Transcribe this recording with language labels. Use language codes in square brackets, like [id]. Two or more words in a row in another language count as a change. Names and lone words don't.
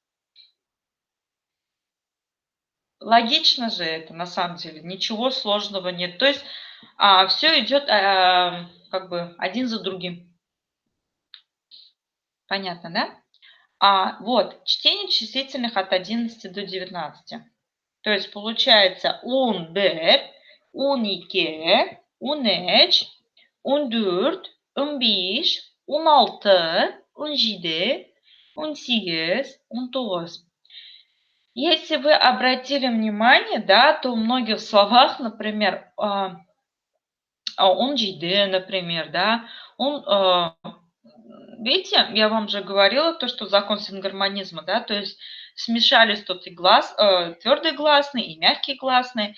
[ru] Логично же это, на самом деле, ничего сложного нет. То есть все идет как бы один за другим. Понятно, да? Вот, чтение числительных от 11 до 19. То есть получается [tt] унбер, унике, унеч, ундурт, унбиш, уналты, унжиде, унсигес, унтоғыз. [ru] Если вы обратили внимание, да, то в многих словах, например, унжиде, например, да, видите, я вам же говорила то, что закон сингармонизма, да, то есть смешались тут и твердые гласные, и мягкие гласные.